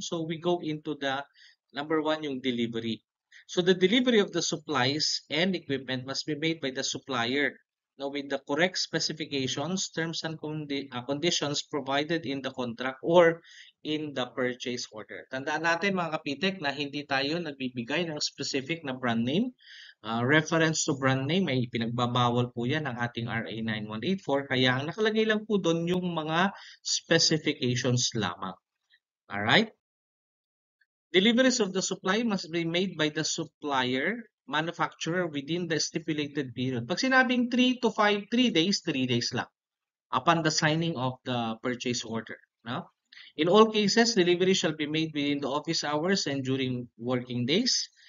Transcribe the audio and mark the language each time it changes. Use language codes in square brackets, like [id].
[en] So we go into the number 1, yung delivery. So the delivery of the supplies and equipment must be made by the supplier. Now with the correct specifications, terms and conditions provided in the contract or in the purchase order. [tl] Tandaan natin mga kapitek na hindi tayo nagbibigay ng specific na brand name. Reference to brand name ay pinagbabawal po yan ng ating RA 9184. Kaya ang nakalagay lang po doon yung mga specifications lamang. [en] Alright? Deliveries of the supply must be made by the supplier, manufacturer within the stipulated period. Pag sinabing 3 to 5, 3 days, 3 days lang upon the signing of the purchase order. No? In all cases, delivery shall be made within the office hours and during working days.